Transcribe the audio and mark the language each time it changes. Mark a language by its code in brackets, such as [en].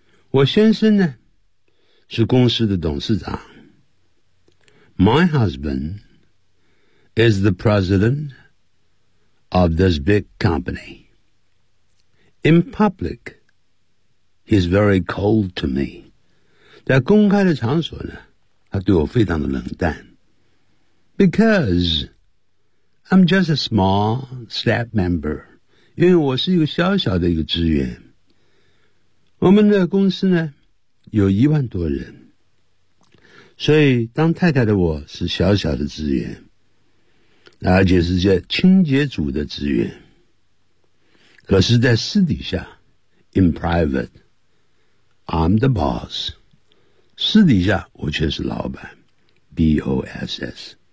[zh] 我先生呢是公司的董事长。 [en] My husband is the president of this big companyIn public, he's very cold to me. [zh] 在公开的场所呢，他对我非常的冷淡。 [en] Because I'm just a small staff member. [zh] 因为我是一个小小的一个职员。我们的公司呢，有10000多人。所以当太太的我是小小的职员，而且是在清洁组的职员，可是在私底下 [en] in private I'm the boss， [zh] 私底下我却是老板 BOSS。